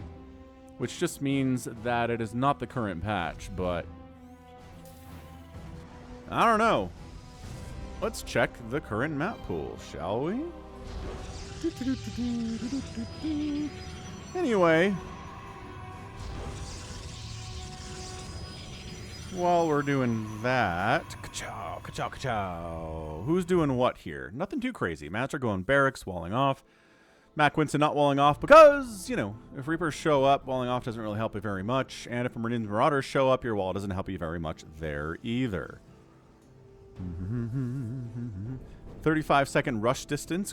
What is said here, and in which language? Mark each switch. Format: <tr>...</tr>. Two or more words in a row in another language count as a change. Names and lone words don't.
<en>Which just means that it is not the current patch, but I don't know. Let's check the current map pool, shall we? Anyway, while we're doing that, ka-chow, ka-chow, ka-chow. Who's doing what here? Nothing too crazy. MazTer going barracks, walling off. MackWinston not walling off because, you know, if Reapers show up, walling off doesn't really help you very much. And if Marauders show up, your wall doesn't help you very much there either. 35-second rush distance.</en>